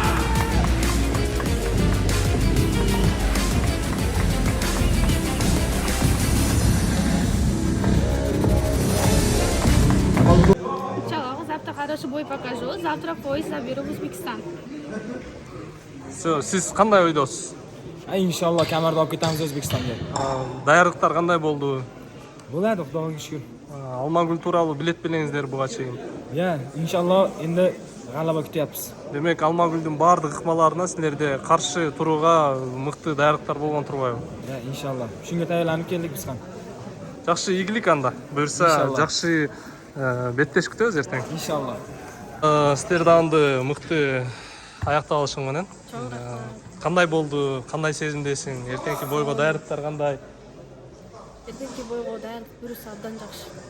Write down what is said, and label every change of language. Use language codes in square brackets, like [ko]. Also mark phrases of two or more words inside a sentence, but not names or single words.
[ru] Сначала завтра хороший бой покажу, завтра пояс заберу в Узбекистан. Все, [ky] сиз кандай ойдосуз? [uz] Inşallah kamerde olib ketamiz O'zbekistonga. [ky] Даярдыктар кандай болду? [uz] Bo'ladi, Xudoga shukr. [ky] Алмагүл тууралуу билет белеңиздер буга чейин. [uz] Inşallah endi g'alaba kutyapmiz. [ky] Демек, Алмагүлдүн баардык ыкмаларына силерде каршы турууга мыкты даярдыктар болгон турбайбы? [uz] Inşallah. Shunga tayyorlanib keldik biz ham. [ky] Жакшы ийгилик анда. Буюрса Иншалла. жакшы беттеш күтөбүз эртең. [uz] Inşallah. [ky] Силер дагы мыкты аяктап алышың менен. Чоң рахмат. Кандай болду? Кандай сезимдесиң? Эртеңки бойго даярдыктар кандай? Эртеңки бойго даярдык буюрса абдан жакшы.